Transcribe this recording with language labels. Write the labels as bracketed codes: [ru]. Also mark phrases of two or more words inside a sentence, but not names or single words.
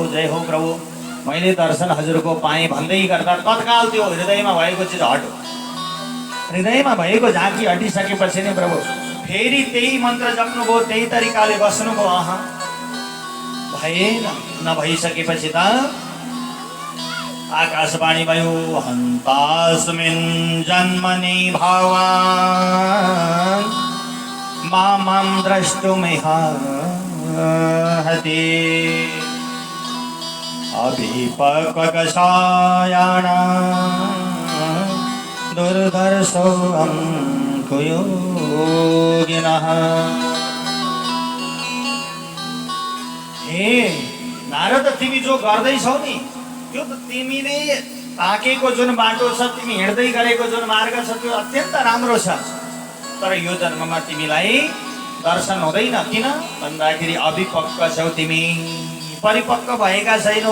[ne] जय हो प्रभु, मैले दर्शन हजुरको पाएँ भन्दै गर्दा तत्काल त्यो हृदयमा भएको चिज हट्यो। हृदयमा भएको झाँकी हटिसकेपछि नै प्रभु फेरि त्यही मन्त्र जप्नुभयो, त्यही तरिकाले बस्नुभयो। भएन, नभइसकेपछि त आकाशवाणी भयो, [sa] हन्तास्मिन् जन्मनि भवान् मां द्रष्टुमिहार्हति अभिपक्वकषायाणां दुर्धर्षोऽहं कुयोगिनः। [ne] हे नारद, तिमी जो गर्दैछौ नि त्यो त तिमीले ताकेको जुन बाटो छ, तिमी हिँड्दै गरेको जुन मार्ग छ, त्यो अत्यन्त राम्रो छ। तर यो जन्ममा तिमीलाई दर्शन हुँदैन। किन भन्दाखेरि अभिपक्व छौ तिमी, परिपक्व भएका छैनौ।